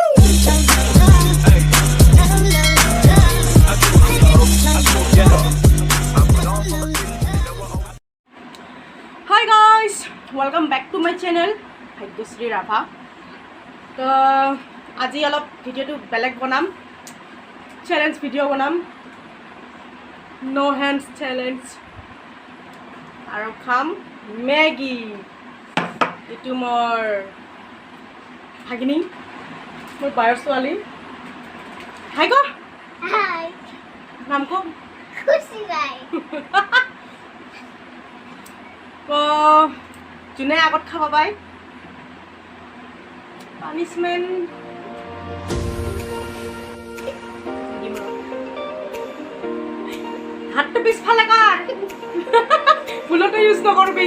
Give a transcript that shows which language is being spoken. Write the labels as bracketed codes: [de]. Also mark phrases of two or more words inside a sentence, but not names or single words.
[en] Hi guys, welcome back to my channel Bhagyashree Rabha. [as] তো আজি অলপ ভিডিওটো বেলেগ বনাম, [en] challenge video [as] বনাম, [en] no hands challenge [as] আৰু খাম মেগি। এইটো মোৰ ভাগিনী, মোৰ বায়ৰ ছোৱালী। হাই ক, হাই নাম ক। খুশি ভাই তো যোনে আগত খাব পায় পানিশমেন্ট হাতটো পিছফালে কাৰ, ভুলতো ইউজ নকৰবি।